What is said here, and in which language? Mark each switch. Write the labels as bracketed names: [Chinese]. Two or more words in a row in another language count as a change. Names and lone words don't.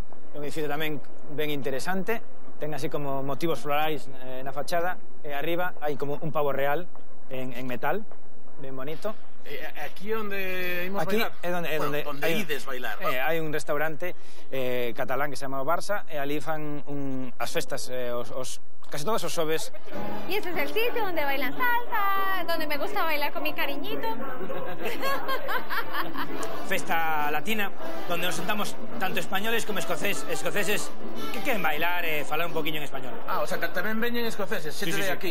[Galician] É un edificio tamén ben interesante. Ten así como motivos florais na fachada. E arriba hai como un pavo real en metal, ben bonito. Aquí onde imos bailar? Aquí é onde ides bailar, ¿no? Hai un restaurante catalán que se chama o Barça e ali fan as festas, casi todos os xoves. [Spanish] Y este es el sitio donde bailan salsa, donde me gusta bailar con mi cariñito. [Galician] Festa latina, [Spanish] donde nos sentamos tanto españoles como escoceses [Galician] que queren bailar e falar un poquinho en español. O sea, que tamén veñen escoceses, xente de aquí.